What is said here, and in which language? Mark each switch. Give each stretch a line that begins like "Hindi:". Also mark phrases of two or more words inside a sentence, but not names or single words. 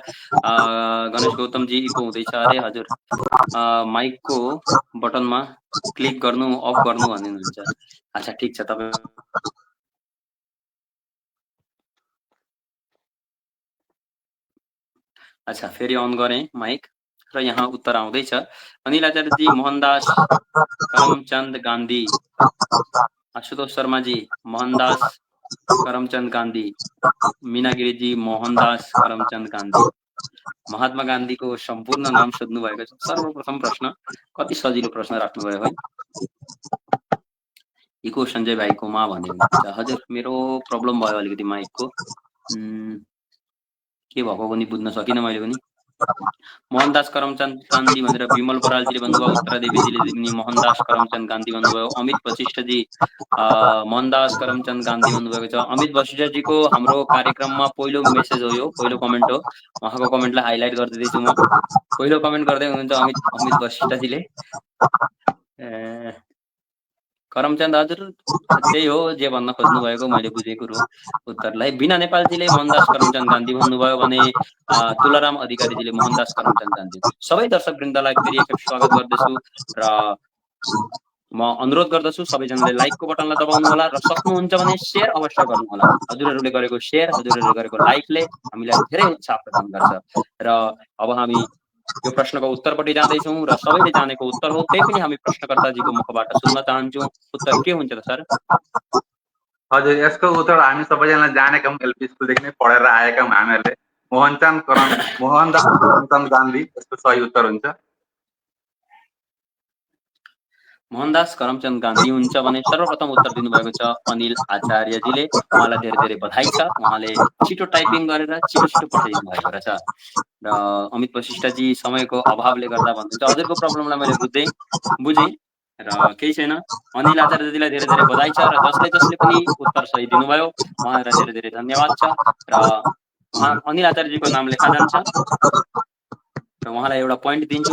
Nepali: गणेश गौतमजी इको हुँदैछ अरे हजुर, माइकको बटनमा क्लिक गर्नु अफ गर्नु भन्नुहुन्छ। अच्छा ठिक छ, तपाईँ अच्छा फेरि अन गरेँ माइक र यहाँ उत्तर आउँदैछ। अनिल आचार्यजी, मोहनदास करमचंद गांधी। आशुतोष शर्माजी, मोहनदास करमचंद गांधी। मीनागिरीजी, मोहनदास करमचंद गांधी। महात्मा गान्धीको सम्पूर्ण नाम सोध्नु भएको छ। सर्वप्रथम प्रश्न, कति सजिलो प्रश्न राख्नुभयो है। इको सञ्जय भाइकोमा भन्ने हुन्छ। हजुर मेरो प्रब्लम भयो अलिकति माइकको, के भएको पनि बुझ्न सकिनँ मैले पनि। मोहनदास करमचंद गांधी भनेर विमल बरालजीले भन्नुभयो, उत्तरा देवीजीले पनि मोहनदास करमचंद गांधी भन्नुभयो। अमित वशिष्ठजी मोहनदास करमचंद गांधी भन्नुभएको छ। अमित वशिष्ठजीको हाम्रो कार्यक्रममा पहिलो मेसेज हो यो, पहिलो कमेन्ट हो। उहाँको कमेन्टलाई हाइलाइट गरिदिँदैछु म। पहिलो कमेन्ट गर्दै हुनुहुन्छ अमित वशिष्ठजीले। करमचंद हजुर त्यही हो जे भन्न खोज्नु भएको, मैले बुझेको कुरो उत्तरलाई। बिना नेपालजीले मोहनदास करमचंद गांधी भन्नुभयो भने तुलाराम अधिकारीजीले मोहनदास करमचंद गांधी। सबै दर्शकवृन्दलाई फेरि एकखेप स्वागत गर्दछु र म अनुरोध गर्दछु सबैजनाले लाइकको बटनलाई दबाउनु होला र सक्नुहुन्छ भने शेयर अवश्य गर्नु होला। हजुरहरूले गरेको शेयर, हजुरहरूले गरेको लाइकले हामीलाई धेरै उत्साह प्रदान गर्छ। र अब हामी यो प्रश्नको उत्तरपट्टि जाँदैछौँ र सबैले जानेको उत्तर हो, त्यही पनि हामी प्रश्नकर्ताजीको मुखबाट सुन्न चाहन्छौँ। उत्तर के हुन्छ त सर? हजुर यसको उत्तर हामी सबैजना जानेका हौँ, एलपी स्कुलदेखि नै पढेर आएका हौँ हामीहरूले। मोहनदास करमचंद गान्धी यसको सही उत्तर हुन्छ। मोहनदास करमचंद गांधी हुन्छ भने सर्वप्रथम उत्तर दिनुभएको छ अनिल आचार्यजीले। उहाँलाई धेरै धेरै बधाई छ, उहाँले छिटो टाइपिङ गरेर छिटो छिटो पठाइदिनु भएको रहेछ। र अमित वशिष्ठजी समयको अभावले गर्दा भन्नुहुन्छ। हजुरको प्रब्लमलाई मैले बुझेँ र केही छैन। अनिल आचार्यजीलाई धेरै धेरै बधाई छ र जसले जसले पनि उत्तर सही दिनुभयो उहाँलाई धेरै धेरै धन्यवाद छ र उहाँ अनिल आचार्यजीको नाम लेखा जान्छ र उहाँलाई एउटा पोइन्ट दिन्छु।